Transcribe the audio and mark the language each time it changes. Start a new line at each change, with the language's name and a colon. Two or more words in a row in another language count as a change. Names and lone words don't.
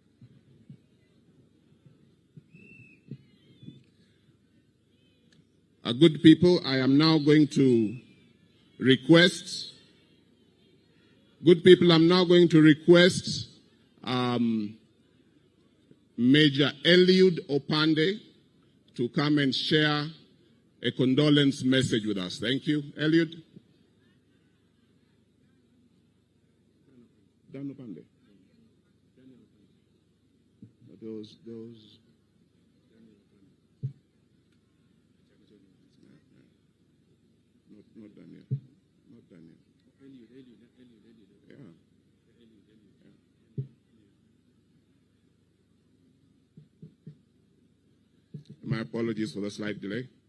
English: Good people, I am now going to request, Major Eliud Opande to come and share a condolence message with us. Thank you. Eliud. Dan Opande. Those. Not Daniel. Not Daniel. Yeah. My apologies for the slight delay.